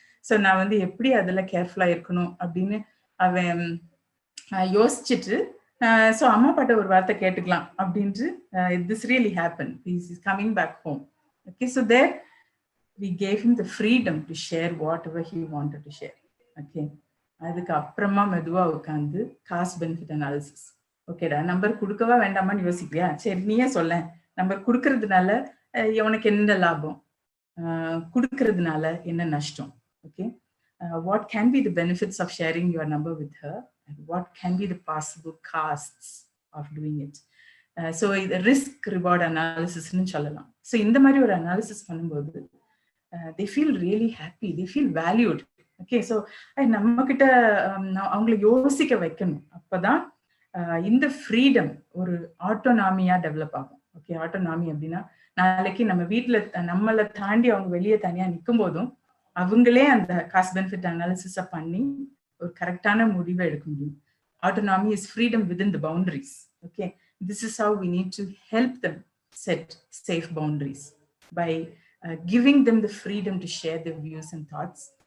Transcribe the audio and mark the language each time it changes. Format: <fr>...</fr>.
<ta>So நான் வந்து எப்படி அதில் கேர்ஃபுல்லா இருக்கணும் அப்படின்னு அவன் யோசிச்சுட்டு, ஸோ அம்மா பாட்ட ஒரு வார்த்தை கேட்டுக்கலாம் அப்படின்ட்டு</ta> <en>This really happen, he's is coming back home. Okay, so there we gave him the freedom to share whatever he wanted to share.</en> <ta>Okay, அதுக்கு அப்புறமா மெதுவா உட்காந்து காஸ்ட் பெனிஃபிட் அனாலிசிஸ். ஓகேடா, நம்பர் கொடுக்கவா வேண்டாமான்னு யோசிக்கிறியா, சரி நீயே சொல்ல, நம்பர் கொடுக்கறதுனால உனக்கு என்ன லாபம், கொடுக்கறதுனால என்ன நஷ்டம்?</ta> <en>Okay, what can be the benefits of sharing your number with her and what can be the possible costs of doing it?</en> <ta>So இது ரிஸ்க் ரிவார்ட் அனாலிசிஸ்ன்னு சொல்லலாம். ஸோ இந்த மாதிரி ஒரு அனாலிசிஸ் பண்ணும்போது</ta> <en>they feel really happy, they feel valued.</en> <ta>Okay, so நம்ம கிட்ட அவங்கள யோசிக்க வைக்கணும். அப்பதான் இந்த ஃப்ரீடம் ஒரு ஆட்டோனாமியா டெவலப் ஆகும். ஓகே, ஆட்டோனாமி அப்படின்னா நாளைக்கு நம்ம வீட்டுல நம்மளை தாண்டி அவங்க வெளியே தனியா நிற்கும் போதும் அவங்களே அந்த காஸ்ட் பெனிஃபிட் அனாலிசிஸ பண்ணி ஒரு கரெக்டான முடிவை எடுக்க முடியும்.</ta> <en>Autonomy is freedom within the boundaries. Okay, this is how we need to help them set safe boundaries by giving them the freedom to share their views and thoughts.</en>